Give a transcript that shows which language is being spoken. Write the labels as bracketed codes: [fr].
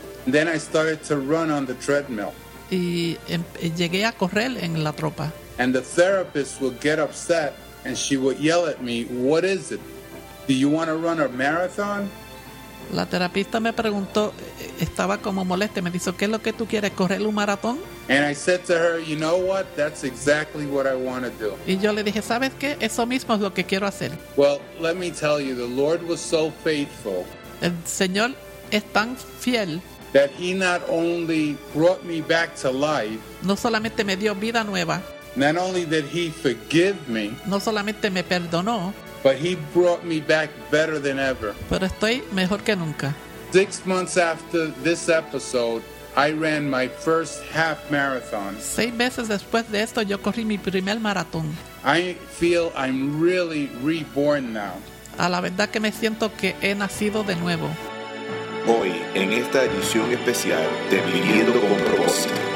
[en] Then I started to run on the treadmill. [es] Y llegué a correr en la tropa. [en] And the therapist would get upset and she would yell at me, "What is it? Do you want to run a marathon?" [es] La terapista me preguntó, estaba como molesta, me dijo, "¿Qué es lo que tú quieres, correr un maratón?" [en] And I said to her, "You know what? That's exactly what I want to do." [es] Y yo le dije, "¿Sabes qué? Eso mismo es lo que quiero hacer." [en] Well, let me tell you, the Lord was so faithful. [es] El Señor es tan fiel. [en] That he not only brought me back to life. [es] No solamente me dio vida nueva. [en] Not only did he forgive me. [es] No solamente me perdonó. [en] But he brought me back better than ever. [es] Pero estoy mejor que nunca. [en] 6 months after this episode, I ran my first half marathon. [es] 6 meses después de esto, yo corrí mi primer maratón. [en] I feel I'm really reborn now. [es] A la verdad que me siento que he nacido de nuevo. Hoy, en esta edición especial de Viviendo con Propósito.